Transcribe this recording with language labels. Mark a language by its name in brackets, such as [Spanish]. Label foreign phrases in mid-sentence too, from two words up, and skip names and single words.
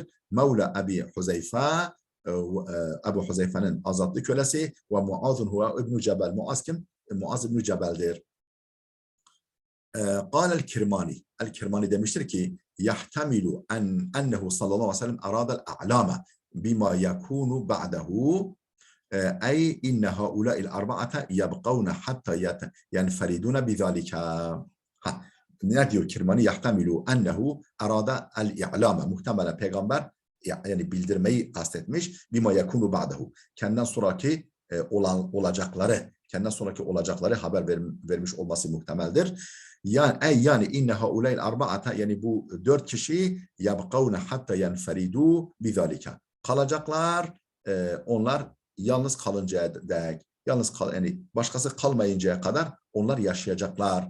[Arabic] مولى أبي حذيفة, [Turkish] Ebu Huzeyfe'nin azatlı kölesi ve Muaz'un [Arabic] هو ابن جبل. [Turkish] Muaz kim? Muaz İbn Cebel'dir. Qal el-Kirmani. El-Kirmani demiştir ki [Arabic] يحتمل أنه صلى الله عليه وسلم أراد الإعلام بما يكون بعده أي إن هؤلاء الأربعة يبقون حتى ينفردون بذلك. [Turkish] Ne diyor Kirmani? [Arabic] يحتمل أنه أراد الإعلام. [Turkish] Muhtemelen peygamber yani bildirmeyi kastetmiş. [Arabic] بما يكون بعده. [Turkish] Kendinden sonraki olacakları haber vermiş olması muhtemeldir. Yani [Arabic] إن هؤلاء الأربعة, [Turkish] yani bu 4 kişi [Arabic] يبقون حتى ينفردوا بذلك. [Turkish] Kalacaklar, onlar yalnız kalıncaya dek, yani başkası kalmayıncaya kadar onlar yaşayacaklar.